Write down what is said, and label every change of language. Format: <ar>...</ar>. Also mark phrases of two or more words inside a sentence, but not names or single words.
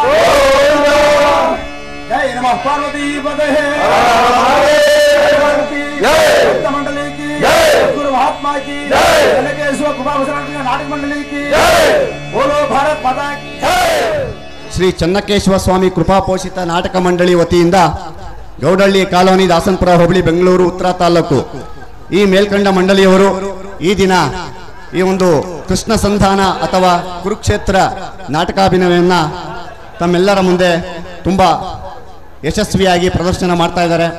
<sa>जय नमः पार्वति पदहे,</sa> <hi>ಮಂಡಲಿ की, गुरु महात्मा की, जनकेश्वर कृपा नाटक मंडली की, बोलो भारत माता की.</hi> <kn>ಶ್ರೀ ಚನ್ನಕೇಶವ ಸ್ವಾಮಿ ಕೃಪಾಪೋಷಿತ ನಾಟಕ ಮಂಡಳಿ ವತಿಯಿಂದ ಗೌಡಹಳ್ಳಿ ಕಾಲೋನಿ, ದಾಸನಪುರ ಹೋಬಳಿ, ಬೆಂಗಳೂರು ಉತ್ತರ ತಾಲೂಕು ಈ ಮೇಲ್ಕಂಡ ಮಂಡಳಿಯವರು ಈ ದಿನ ಈ ಒಂದು ಕೃಷ್ಣ ಸಂಧಾನ ಅಥವಾ ಕುರುಕ್ಷೇತ್ರ ನಾಟಕಾಭಿನಯವನ್ನು ತಮ್ಮೆಲ್ಲರ ಮುಂದೆ ತುಂಬ ಯಶಸ್ವಿಯಾಗಿ ಪ್ರದರ್ಶನ ಮಾಡ್ತಾ ಇದ್ದಾರೆ.</kn>